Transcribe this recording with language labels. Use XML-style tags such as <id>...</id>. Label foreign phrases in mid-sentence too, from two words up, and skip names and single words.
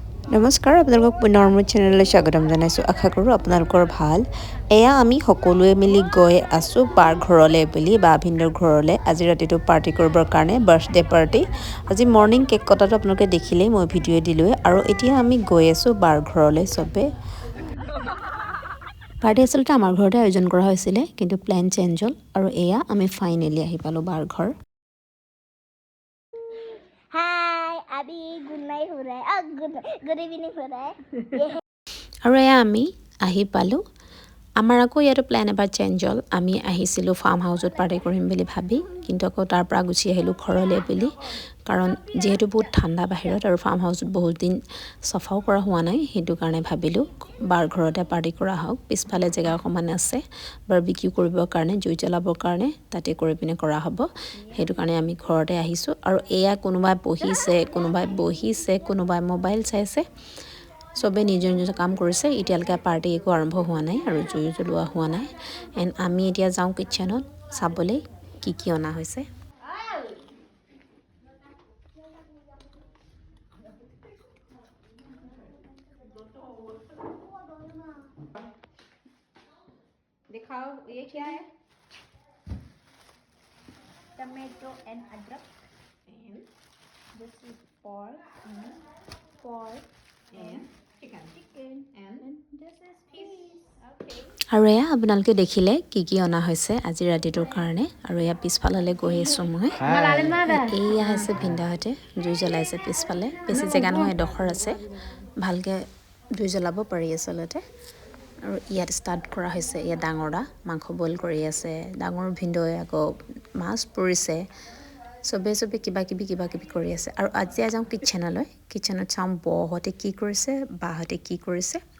<as>নমস্কাৰ আপোনালোকক পুনৰ মোৰ চেনেললৈ স্বাগতম জনাইছোঁ আশা কৰোঁ আপোনালোকৰ ভাল এয়া আমি সকলোৱে মিলি গৈ আছোঁ বাৰ ঘৰলৈ বুলি বা ভিন্দৰ ঘৰলৈ আজি ৰাতিটো পাৰ্টি কৰিবৰ কাৰণে</as> <en>birthday party</en> <as>আজি</as> <en>morning cake</en> <as>কটাটো আপোনালোকে দেখিলেই মই ভিডিঅ' দিলোঁৱে আৰু এতিয়া আমি গৈ আছোঁ বাৰ ঘৰলৈ চবে পাৰ্টি আচলতে আমাৰ ঘৰতে আয়োজন কৰা হৈছিলে কিন্তু</as> <en>plan change</en> <as>হ'ল আৰু এয়া আমি ফাইনেলি আহি পালোঁ বাৰ ঘৰ</as> <en>Hi, Abby. Good night</en> <hi>हो रहा है.</hi> <en>Good evening</en> <hi>हो रहा है.</hi> <as>আৰু এয়া আমি আহি পালোঁ আমাৰ আকৌ ইয়াতো প্লেন এবাৰ চেঞ্জ হ'ল আমি আহিছিলোঁ ফাৰ্ম হাউচত পাৰ্টি কৰিম বুলি ভাবি কিন্তু আকৌ তাৰ পৰা গুচি আহিলোঁ ঘৰলৈ বুলি কাৰণ যিহেতু বহুত ঠাণ্ডা বাহিৰত আৰু ফাৰ্ম হাউচত বহুত দিন চফাও কৰা হোৱা নাই সেইটো কাৰণে ভাবিলোঁ বাৰ ঘৰতে পাৰ্টি কৰা হওক পিছফালে জেগা অকণমান আছে বাৰবিকিউ কৰিবৰ কাৰণে জুই জ্বলাবৰ কাৰণে তাতে কৰি পিনে কৰা হ'ব সেইটো কাৰণে আমি ঘৰতে আহিছোঁ আৰু এয়া কোনোবাই বহিছে কোনোবাই মোবাইল চাইছে চবে নিজৰ নিজৰ কাম কৰিছে এতিয়ালৈকে পাৰ্টি একো আৰম্ভ হোৱা নাই আৰু জুই জ্বলোৱা হোৱা নাই এণ্ড আমি এতিয়া যাওঁ কিটচেনত চাবলৈ কি অনা হৈছে</as> <hi>दिखाओ ये क्या है</hi> <en>Tomato and adrak. and This is pork and chicken and this is peas. okay</en> <as>আৰু এয়া আপোনালোকে দেখিলে কি অনা হৈছে আজি ৰাতিটোৰ কাৰণে আৰু এয়া পিছফাললৈ গৈ আছোঁ মই এয়া হৈছে ভিন্দাহঁতে জুই জ্বলাইছে পিছফালে বেছি জেগা নহয় এডোখৰ আছে ভালকৈ জুই জ্বলাব পাৰি আচলতে আৰু ইয়াত ষ্টাৰ্ট কৰা হৈছে ইয়াত ডাঙৰ দা মাংস বইল কৰি আছে ডাঙৰ ভিন্দই আকৌ মাছ পুৰিছে চবে কিবা কিবি কৰি আছে আৰু আজি যাওঁ কিটচেনত চাওঁ বহঁতে কি কৰিছে বাহঁতে কি কৰিছে</as>